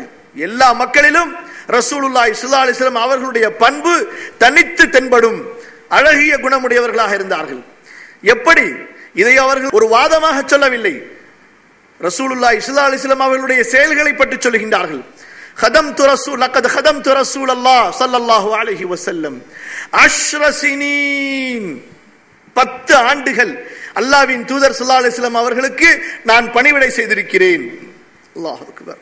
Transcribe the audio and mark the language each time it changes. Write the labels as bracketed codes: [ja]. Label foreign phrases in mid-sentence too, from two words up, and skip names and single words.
[ta] எல்லா மக்களிலும் [ar] رسول الله صلى الله عليه وسلم [ta] அவர்களுடைய பண்பு தனித்து தென்படும் அழகிய குணமுடையவர்களாக இருந்தார்கள். எப்படி? இதை அவர்கள் ஒரு வாதமாக சொல்லவில்லை. [ar] رسول الله صلى الله عليه وسلم [ta] அவர்களுடைய செயல்களை பற்றி சொல்கின்றார்கள். [ar] خدمت رسول لقد خدمت رسول الله صلى الله عليه وسلم 10 سنين. [ta] 10 ஆண்டுகள் அல்லாஹ்வின் தூதர் [ar] صلى الله عليه وسلم [ta] அவர்களுக்கு நான் பணிவிடை செய்திருக்கிறேன். [ar] الله أكبر.